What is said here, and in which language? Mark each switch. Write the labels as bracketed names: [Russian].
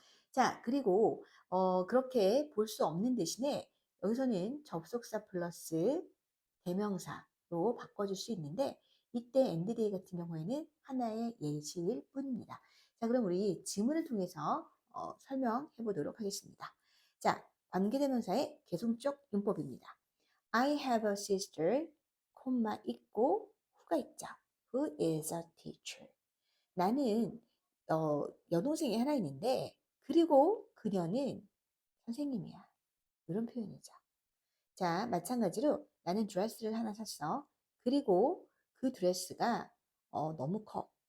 [Korean] 자, 그리고 그렇게 볼 수 없는 대신에 여기서는 접속사 플러스 대명사로 바꿔줄 수 있는데 이때 엔드데이 같은 경우에는 하나의 예시일 뿐입니다. 자, 그럼 우리 지문을 통해서 설명해 보도록 하겠습니다. 자, 관계대명사의 계속적 용법입니다. [English] I have a sister, [Korean] 콤마 있고 who가 있죠. [English] Who is a teacher. [Korean] 나는 여동생이 하나 있는데 그리고 그녀는 선생님이야. 이런 표현이죠. 자, 마찬가지로 나는 드레스를 하나 샀어. 그리고 그 드레스가 너무 커.